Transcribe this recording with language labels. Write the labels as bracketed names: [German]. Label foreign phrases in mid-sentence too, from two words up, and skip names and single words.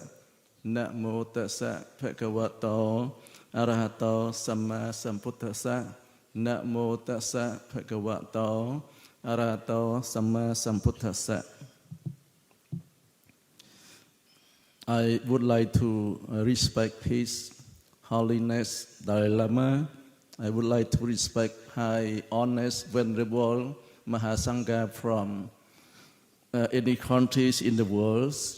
[Pali] Namo tassa bhagavato arahato samma sambuddhassa. Namo tassa bhagavato arahato samma sambuddhassa. [English] I would like to respect His Holiness Dalai Lama. I would like to respect High Honest Venerable Mahasangha from any countries in the world,